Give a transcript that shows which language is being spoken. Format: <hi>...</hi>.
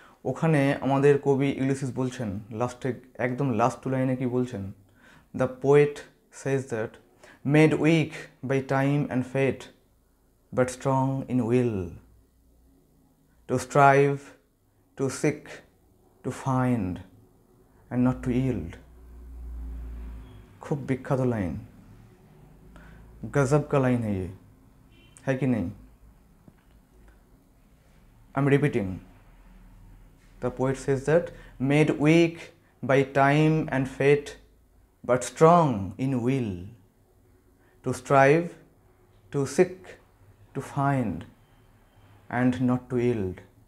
<bn>ওখানে আমাদের কবি ইউলিসিস বলছেন লাস্টে, একদম লাস্ট টু লাইনে কি বলছেন?</bn> <en>The poet says that made weak by time and fate but strong in will, to strive, to seek, to find and not to yield.</en> <hi>खूब विख्यात लाइन, गजब का लाइन है कि नहीं?</hi> <en>I'm repeating. The poet says that made weak by time and fate but strong in will, to strive, to seek, to find and not to yield.</en>